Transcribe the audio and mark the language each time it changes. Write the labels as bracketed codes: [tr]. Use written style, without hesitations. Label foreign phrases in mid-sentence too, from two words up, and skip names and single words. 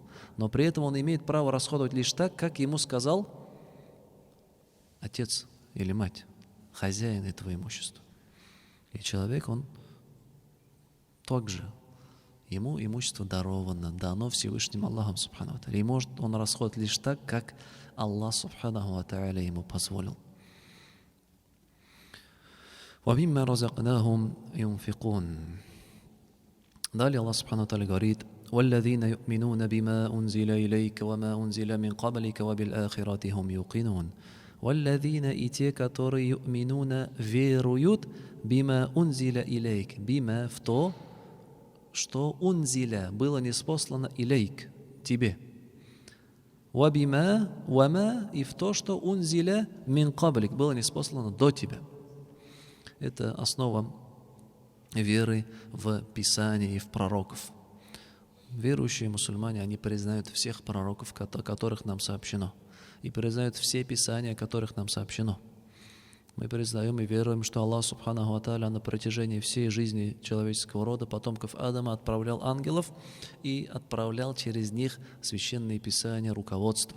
[ru] Но при этом он имеет право расходовать лишь так, как ему сказал отец или мать, хозяин этого имущества. И человек, он также, ему имущество даровано, дано Всевышним Аллахом [ar] سبحانه وتعالى. [ru] И может он расходовать лишь так, как Аллах [ar] سبحانه وتعالى [ru] ему позволил. [ar] وَمِمَّا رَزَقْنَاهُمْ يُنْفِقُونَ. [ru] Далее Аллах [ar] سبحانه وتعالى говорит: وَالَّذِينَ يُؤْمِنُونَ بِمَا أُنْزِلَ إِلَيْكَ وَمَا أُنْزِلَ مِنْ قَبْلِكَ وَبِالْآخِرَةِ هُمْ يُوقِنُونَ. [ru] وَالَّذِينَ и те, которые يُؤْمِنُونَ веруют [ar] بِمَا أُنْزِلَ إِلَيْكَ, [ru] бима в то, что унзиля было ниспослано илейк, тебе. [ar] وبما، وما, [ru] и в то, что [ar] أنزل من قبلك, [ru] было ниспослано до тебя. Это основа веры в Писание и в пророков. Верующие мусульмане, они признают всех пророков, которых нам сообщено, и признают все Писания, которых нам сообщено. Мы признаем и веруем, что Аллах [ar] سبحانه وتعالى [ru] на протяжении всей жизни человеческого рода, потомков Адама, отправлял ангелов и отправлял через них священные писания, руководство.